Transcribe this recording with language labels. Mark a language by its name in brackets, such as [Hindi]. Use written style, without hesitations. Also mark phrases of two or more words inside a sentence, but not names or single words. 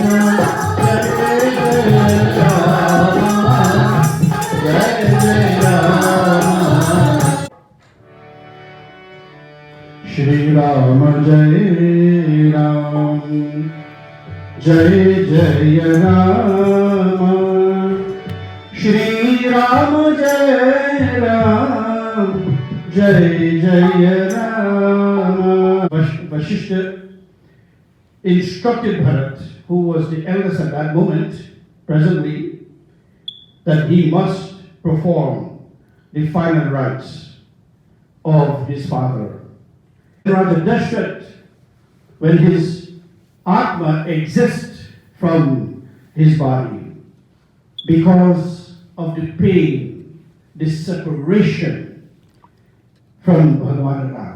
[Sanskrit] श्री राम जय राम जय जय राम श्री राम जय राम जय जय राम. [English] Vashishta instructed Bharat, who was the eldest at that moment, presently, that he must perform the final rites of his father. Raja Dashrath, when his Atma exists from his body, because of the pain, the separation from Bhagavan Ram.